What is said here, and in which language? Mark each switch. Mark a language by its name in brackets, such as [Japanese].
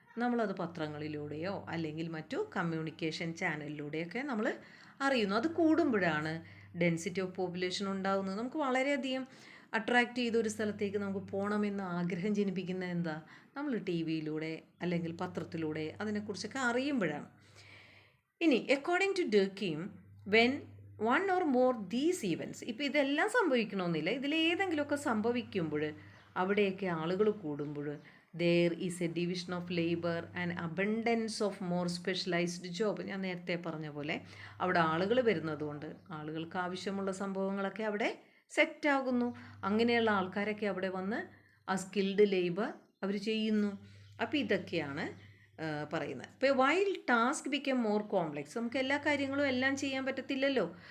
[Malayalam] നമ്മളത് പത്രങ്ങളിലൂടെയോ അല്ലെങ്കിൽ മറ്റു കമ്മ്യൂണിക്കേഷൻ ചാനലിലൂടെയൊക്കെ നമ്മൾ അറിയുന്നു. അത് കൂടുമ്പോഴാണ് ഡെൻസിറ്റി ഓഫ് പോപ്പുലേഷൻ ഉണ്ടാകുന്നത്. നമുക്ക് വളരെയധികം അട്രാക്റ്റ് ചെയ്ത ഒരു സ്ഥലത്തേക്ക് നമുക്ക് പോകണമെന്ന് ആഗ്രഹം ജനിപ്പിക്കുന്നത് എന്താ? നമ്മൾ ടി വിയിലൂടെ അല്ലെങ്കിൽ പത്രത്തിലൂടെ അതിനെക്കുറിച്ചൊക്കെ അറിയുമ്പോഴാണ്. [English] ഇനി according to Durkheim, when 1 or more these events, [Malayalam] ഇപ്പോൾ ഇതെല്ലാം സംഭവിക്കണമെന്നില്ല, ഇതിലേതെങ്കിലുമൊക്കെ സംഭവിക്കുമ്പോൾ അവിടെയൊക്കെ ആളുകൾ കൂടുമ്പോൾ [English] there is a division of labor and abundance of more specialized job. [Malayalam] ഞാൻ നേരത്തെ പറഞ്ഞ പോലെ അവിടെ ആളുകൾ വരുന്നതുകൊണ്ട് ആളുകൾക്ക് ആവശ്യമുള്ള സംഭവങ്ങളൊക്കെ അവിടെ സെറ്റാകുന്നു. അങ്ങനെയുള്ള ആൾക്കാരൊക്കെ അവിടെ വന്ന് ആ സ്കിൽഡ് ലേബർ അവർ ചെയ്യുന്നു. അപ്പോൾ ഇതൊക്കെയാണ് പറയുന്നത്. ഇപ്പോൾ [English] while task become more complex, [Malayalam] നമുക്ക് എല്ലാ കാര്യങ്ങളും എല്ലാം ചെയ്യാൻ പറ്റത്തില്ലല്ലോ.